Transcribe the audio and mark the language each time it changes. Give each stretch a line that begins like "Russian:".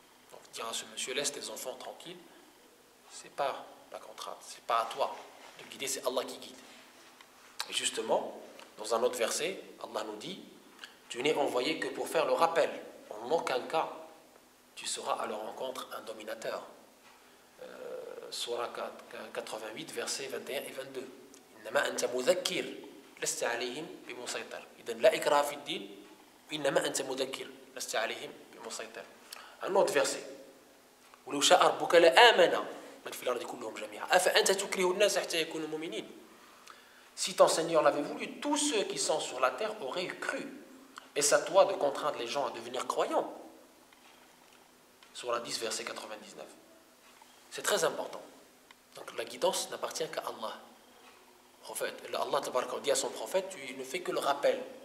French: Donc dire à ce monsieur, laisse tes enfants tranquilles, c'est pas la contrainte, c'est pas à toi de guider, c'est Allah qui guide. Et justement, dans un autre verset, Allah nous dit, tu n'es envoyé que pour faire le rappel, en aucun cas tu seras à leur rencontre un dominateur. Surah 88, versets 21 et 22.
Arabic: إنما أنت مذكر لست عليهم بمسيطر. إذن لا إكراه في الدين إنما أنت مذكر لست عليهم بمسيطر.
French: Un autre verset.
Arabic: ولو شاء ربك لآمن من في الأرض كلهم جميعا أفأنت تكره الناس حتى يكونوا مؤمنين.
French: Si ton Seigneur l'avait voulu, tous ceux qui sont sur la terre auraient cru. Et c'est à toi de contraindre les gens à devenir croyants. Surah 10, verset 99. C'est très important. Donc la guidance n'appartient qu'à Allah. Allah dit à son prophète, tu ne fais que le rappel.